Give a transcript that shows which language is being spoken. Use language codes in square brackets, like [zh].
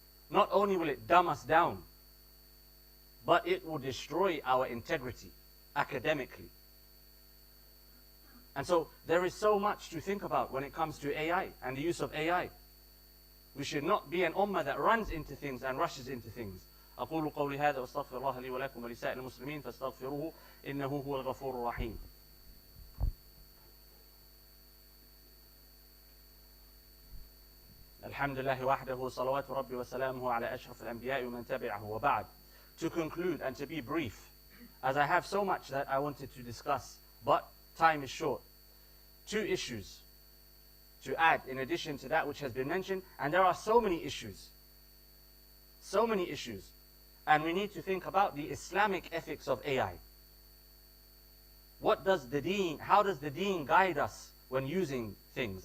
[en] Not only will it dumb us down, but it will destroy our integrity academically. And so there is so much to think about when it comes to AI and the use of AI. We should not be an ummah that runs into things and rushes into things. [ar] أقول قولي هذا واستغفر الله لي ولكم ولسائر المسلمين فاستغفروه إنه هو الغفور الرحيم. الحمد لله وحده صلوات ربي وسلامه على أشرف الأنبياء ومن تبعه وبعد. [en] To conclude and to be brief, as I have so much that I wanted to discuss, but time is short. 2 issues to add in addition to that which has been mentioned, and there are so many issues. So many issues. And we need to think about the Islamic ethics of AI. What does the deen, how does the deen guide us when using things?